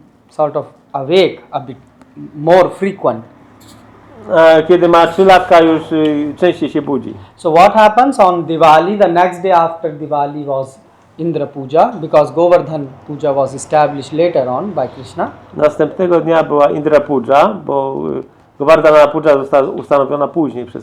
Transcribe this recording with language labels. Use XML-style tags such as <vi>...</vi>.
<en>sort of awake a bit more frequent.</en> <pl>Kiedy ma 3 latka, już częściej się budzi.</pl> <en>So what happens on Diwali? The next day after Diwali was Indra Puja, because Govardhan Puja was established later on by Krishna.</en> <pl>Następnego dnia była Indra Puja, bo Govardhana Puja została ustanowiona później przez</pl>